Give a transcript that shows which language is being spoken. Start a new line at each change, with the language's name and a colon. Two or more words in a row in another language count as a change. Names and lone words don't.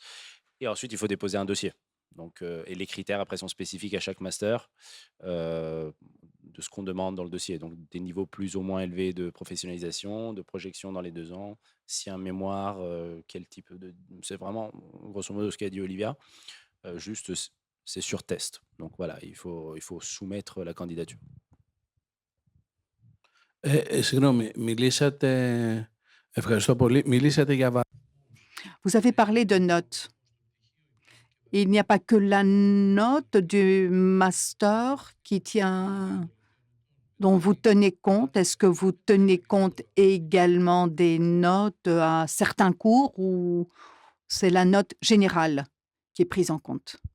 French: Et ensuite, il faut déposer un dossier. Donc, et les critères, après, sont spécifiques à chaque master de ce qu'on demande dans le dossier. Donc, des niveaux plus ou moins élevés de professionnalisation, de projection dans les 2 ans. Si un mémoire, quel type de. C'est vraiment, grosso modo, ce qu'a dit Olivia. Juste, c'est sur test. Donc, voilà, il faut soumettre la candidature.
Greek: Συγγνώμη, ευχαριστώ πολύ. Μιλήσατε για
French: Vous avez parlé de notes. Il n'y a pas que la note du master dont vous tenez compte. Est-ce que vous tenez compte également des notes à certains cours ou c'est la note générale qui est prise en compte?